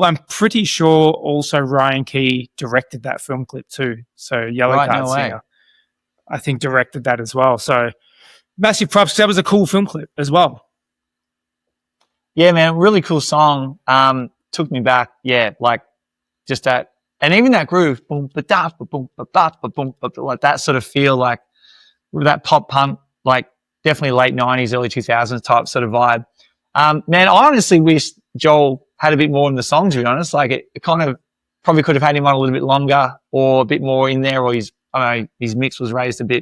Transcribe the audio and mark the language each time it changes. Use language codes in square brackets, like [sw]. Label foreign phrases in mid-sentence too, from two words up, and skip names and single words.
[en] I'm pretty sure also Ryan Key directed that film clip too. So Yellowcard Right, no way. singer, I think, directed that as well. So massive props, 'cause that was a cool film clip as well. Yeah, man, really cool song. Took me back. Yeah, like just that, and even that groove, boom, ba da, ba boom, ba ba, ba boom, ba, like that sort of feel, like that pop punk, like definitely late '90s, early 2000s type sort of vibe. Man, I honestly wish Joel had a bit more in the song, to be honest. Like it kind of probably could have had him on a little bit longer or a bit more in there, or I don't know, his mix was raised a bit.